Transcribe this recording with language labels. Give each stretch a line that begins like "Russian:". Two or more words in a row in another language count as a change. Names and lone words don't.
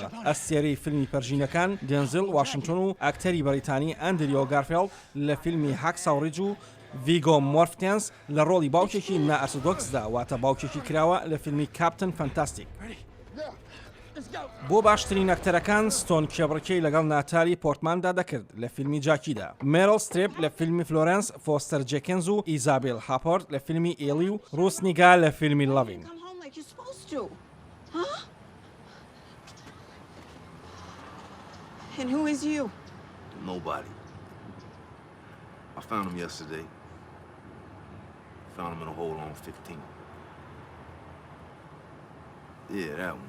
Central Kurdish: ئەستێرەی فیلمی پەرژینەکان دێنزل واشنگتۆن و ئەکتەری بەریتانی ئەندریۆ گارفێڵد لە فیلمی هاکساو ڕیچ و ڤیگۆ مۆرفتێنس لە ڕۆڵی باوکێکی نائەرتۆدۆکسدا واتە باوکێکی کراوە لە فیلمی کاپتن فەنتاستیک. بۆ باشترین ئەکتەرەکان ستۆن کێبڕکەی لەگەڵ ناتالی پۆرتماندا دەکرد لە فیلمی جاکیدا، مێرل ستریپ لە فیلمی فلۆرەنس، فۆستەر جێکنز و ئیزابێل هاپۆرت لە فیلمی ئێلی و ڕوسنیگا لە فیلمی لەڤین.
English: And who is you? Nobody. I found him yesterday. Found him in a hole on 15. Yeah, that one.